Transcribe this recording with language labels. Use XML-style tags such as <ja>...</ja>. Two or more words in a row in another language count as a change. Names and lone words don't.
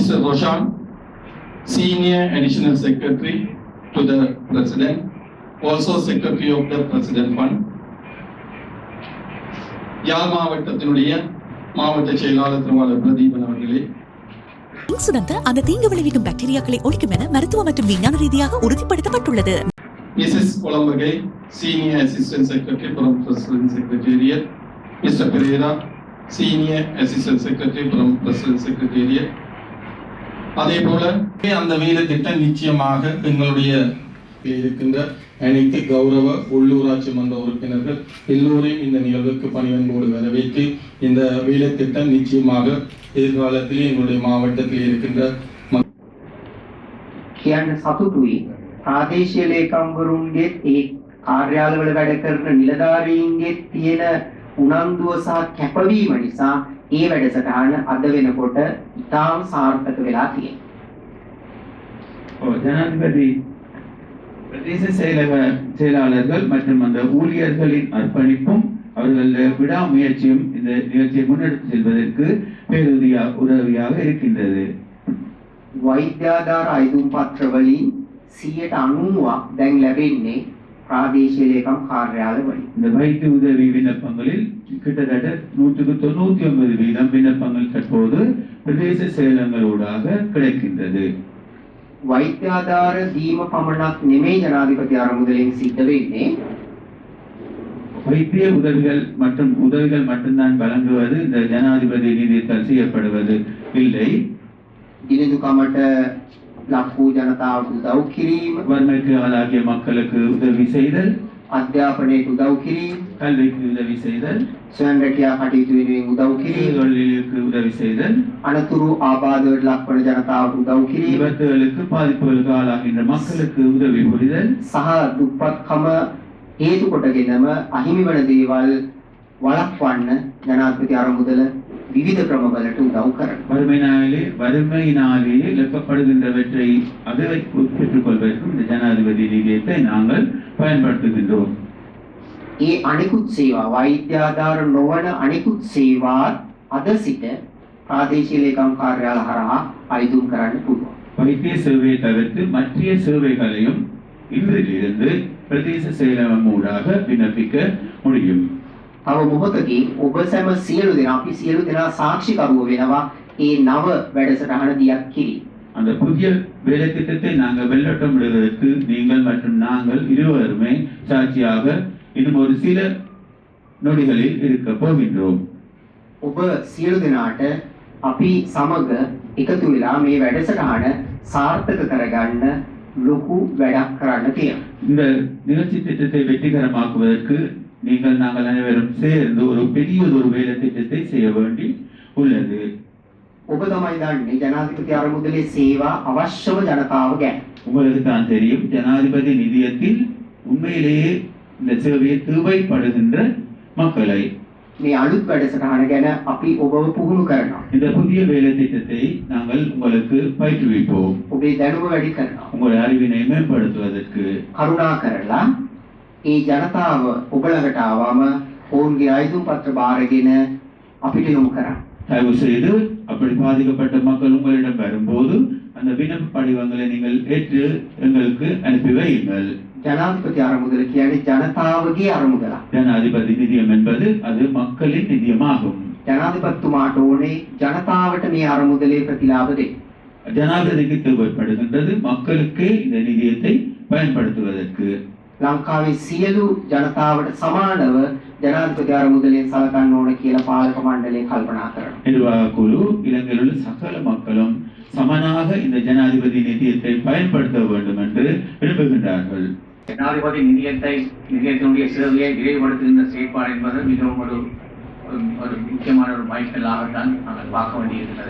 <en>Mr. Roshan, Senior Additional Secretary to the President, also Secretary of the President Fund.</en> <ta>யாழ் மாவட்டத்தினுடைய மாவட்ட செயலாளர் திருவாளர் பிரதீபன் அவர்களே, இன்சுடன்ட் அந்த தீங்கு விளைவிக்கும் பாக்டீரியாக்களை ஒழிக்கும் என மருத்துவ மற்றும் விஞ்ஞான ரீதியாக உறுதிப்படுத்தப்பட்டுள்ளது. மிஸ்ஸஸ் கொலம்பகை,</ta> <en>Senior Assistant Secretary from President Secretariat, Mr. Pereira, Senior Assistant Secretary from President Secretariat.</en> <ta>அதே போல அந்த வேலை திட்டம் நிச்சயமாக எங்களுடைய இருக்கின்ற அனைத்து கௌரவ உள்ளூராட்சி மன்ற உறுப்பினர்கள் எல்லோரையும் இந்த நிகழ்வுக்கு பணிவன்போடு வரவேற்று இந்த வேலை திட்டம் நிச்சயமாக எதிர்காலத்திலே எங்களுடைய மாவட்டத்தில் இருக்கின்ற</ta> <si>කියන්න සතුටුයි ප්‍රාදේශීය ලේකම්වරුන්ගේ ඒ කාර්යාලවල වැඩ කරන නිලධාරීන්ගේ තියෙන උනන්දුව සහ කැපවීම නිසා ඒ වැඩසටහන අද වෙනකොට ඉතාම සාර්ථක වෙලා තියෙනවා.</si> <ta>ஜனாதிபதி பிரதேச செயலாளர்கள் மற்றும் அந்த ஊழியர்களின் அர்ப்பணிப்பும் அவர்களுடைய விடாமுயற்சியும் இந்த நிகழ்ச்சியை முன்னெடுத்து செல்வதற்கு உதவியாக இருக்கின்றது.</ta> <si>වෛද්‍යාධාර අයදුම් පත්‍ර වලින් 90% දැන් ලැබෙන්නේ ප්‍රාදේශීය ලේකම් කාර්යාල වලින්.</si> <ta>இந்த வைத்திய உதவி விண்ணப்பங்களில் கிட்டத்தட்ட 99% விண்ணப்பங்கள் தற்போது பிரதேச செயலகங்களூடாக கிடைக்கின்றது.</ta> <si>වෛද්‍යාධාර දීම පමණක් නෙමෙයි ජනාධිපති අරමුදලෙන් සිද්ධ වෙන්නේ.</si> <ta>வைத்திய உதவிகள் மட்டும்தான் வழங்குவது இந்த ஜனாதிபதி நிதியத்தால் செய்யப்படுவது இல்லை.</ta> <si>දිනදුකමට ලක් වූ ජනතාවට උදව් කිරීම,</si> <ta>வறுமைக்கு ஆளாகிய மக்களுக்கு உதவி செய்தல்,</ta> <si>අධ්‍යාපනයට උදව් කිරීම,</si> <ta>கல்விக்கு உதவி செய்தல்,</ta> <si>ස්වයං රැකියා කටයුතු වෙනුවෙන් උදව් කිරීම,</si> <ta>தொழிலுக்கு உதவி செய்தல்,</ta> <si>අනතුරු ආබාධවලට ලක්වන ජනතාවට උදව් කිරීම,</si> <ta>விபத்துகளுக்கு பாதிப்புகளுக்கு ஆளாகின்ற மக்களுக்கு உதவி புரிதல்</ta> <si>සහ දුප්පත්කම හේතු කොටගෙනම අහිමි වන දේවල් වළක්වන්න ජනාධිපති අරමුදල විවිධ ක්‍රමවලට උදව් කරනවා.</si> <ta>வறுமையினாலே இழக்கப்படுகின்றவற்றை அதை பெற்றுக் கொள்வதற்கும் இந்த ஜனாதிபதி நிதியத்தை நாங்கள் பயன்படுத்துகின்றோம்.</ta> <si>ඒ අනිකුත් සේවා වෛද්‍යාධාර නොවන අනිකුත් සේවාත් අද සිට ප්‍රාදේශීය ලේකම් කාර්යාල හරහා අයිදුම් කරන්න පුළුවන්.</si> <ta>வைத்திய சேவையை தவிர்த்து மற்ற சேவைகளையும் இன்றிலிருந்து பிரதேச செயலகம் ஊடாக விண்ணப்பிக்க முடியும்.</ta> <si>තව මොහොතකින් ඔබ සැම සියලු දෙනා අපි සියලු දෙනා සාක්ෂිකරුවෝ වෙනවා ඒ නව වැඩසටහන දියත් කිරි.</si> <ta>அந்த புதிய வேலை திட்டத்தை நாங்கள் வெள்ளட்டம் விடுவதற்கு நீங்கள் மற்றும் நாங்கள் இருவருமே சாட்சியாக இன்னும் ஒரு சில நொடிகளில் இருக்க போகின்றோம்.</ta> <si>ඔබ සියලු දෙනාට අපි සමග එකතු වෙලා මේ වැඩසටහන සාර්ථක කරගන්න ලොකු වැඩක් කරන්න තියෙනවා.</si> <ta>இந்த நிகழ்ச்சி திட்டத்தை வெற்றிகரமாக்குவதற்கு நாங்கள் அனைவரும் சேர்ந்து ஒரு பெரிய ஒரு வேலை திட்டத்தை செய்ய வேண்டி உள்ளது.</ta> <si>ඔබ තමයි දන්නේ ජනාධිපති අරමුදලේ සේවා අවශ්‍යම ජනතාව ගැන.</si> <ta>உங்களுக்கு தான் தெரியும் ஜனாதிபதி நிதியத்தில் உண்மையிலேயே இந்த சேவையை தேவைப்படுகின்ற மக்களை.</ta> <si>මේ අලුත් වැඩසටහන ගැන අපි ඔබව පුහුණු කරනවා.</si> <ta>இந்த புதிய வேலை திட்டத்தை நாங்கள் உங்களுக்கு பயிற்றுவிப்போம்.</ta> <si>ඔබේ දැනුම වැඩි කරනවා.</si> <ta>உங்கள் அறிவினை மேம்படுத்துவதற்கு.</ta> <si>කරුණා කරලා ඒ ජනතාව ඔබ ළඟට ආවම ඔවුන්ගේ අයිදුම් පත්‍ර බාරගෙන අපිට යොමු කරන්න.</si> <ta>தயவு செய்து அப்படி பாதிக்கப்பட்ட மக்கள் உங்களிடம் வரும்போது அந்த விண்ணப்ப படிவங்களை நீங்கள் ஏற்று எங்களுக்கு அனுப்பி வையுங்கள்.</ta> <si>ජනාධිපති අරමුදල කියන්නේ ජනතාවගේ අරමුදලක්.</si> <ta>ஜனாதிபதி நிதியம் என்பது அது மக்களின் நிதியமாகும்.</ta> <si>ජනාධිපතිතුමාට ඕනේ ජනතාවට මේ අරමුදලේ ප්‍රතිලාභ දෙන්න.</si> <ta>ஜனாதிபதிக்கு தேவைப்படுகின்றது மக்களுக்கு இந்த நிதியத்தை பயன்படுத்துவதற்கு.</ta> <si>ලංකාවේ සියලු ජනතාවට සමානව ජනාධිපති අරමුදලෙන් සලකන්න ඕන කියලා පාලක මණ්ඩලය කල්පනා කරනවා.</si> <ta>நிர்வாக குழு இலங்கையில் உள்ள சகல மக்களும் சமனாக இந்த ஜனாதிபதி நிதியத்தை பயன்படுத்த வேண்டும் என்று விரும்புகின்றார்கள். ஜனாதிபதி நிதியத்தினுடைய சேவையை விரைவுபடுத்துகின்ற செயற்பாடு என்பது மிகவும் ஒரு முக்கியமான ஒரு மைல்கல்லாகத்தான் நாங்கள் பார்க்க வேண்டியிருக்கிறது.</ta>